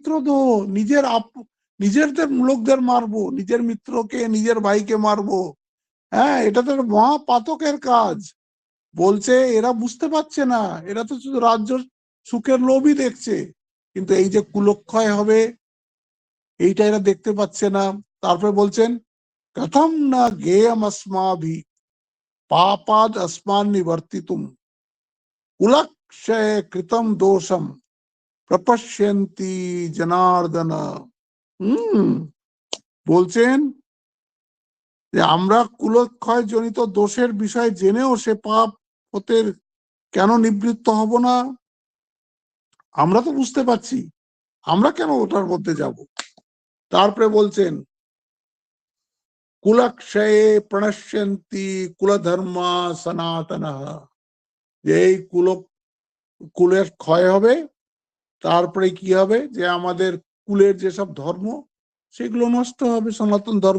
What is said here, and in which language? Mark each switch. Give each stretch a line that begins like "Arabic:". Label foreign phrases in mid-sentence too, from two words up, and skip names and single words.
Bangla: মিত্র দোহ, নিজেদের লোকদের মারবো, নিজের মিত্রকে নিজের ভাইকে মারবো, হ্যাঁ, এটা তো মহাপাতকের কাজ। বলছে এরা বুঝতে পারছে না, এরা তো শুধু রাজ্য সুখের লোভই দেখছে, কিন্তু এই যে কুলক্ষয় হবে এইটা এরা দেখতে পাচ্ছে না। তারপরে বলছেন
Sanskrit: কথম না গেয়ম अस्माभि पापाद अस्मान निवर्तितुम कुलक्षय कृतम दोषम प्रपश्यन्ति जनार्दन।
Bangla: বলছেন যে আমরা কুলক্ষয় জনিত দোষের বিষয় জেনেও সে পাপ হতে কেন নিবৃত্ত হব না? আমরা তো বুঝতে পারছি, আমরা কেন ওটার মধ্যে যাব? তারপরে বলছেন
Sanskrit: কুলক্ষয়ে প্রণশ্যন্তি কুলধর্মা সনাতনঃ,
Bangla: যে এই কুলের ক্ষয় হবে, তারপরে কি হবে, যে আমাদের কুলের যেসব ধর্ম সেগুলো নষ্ট হবে, সনাতন ধর্ম।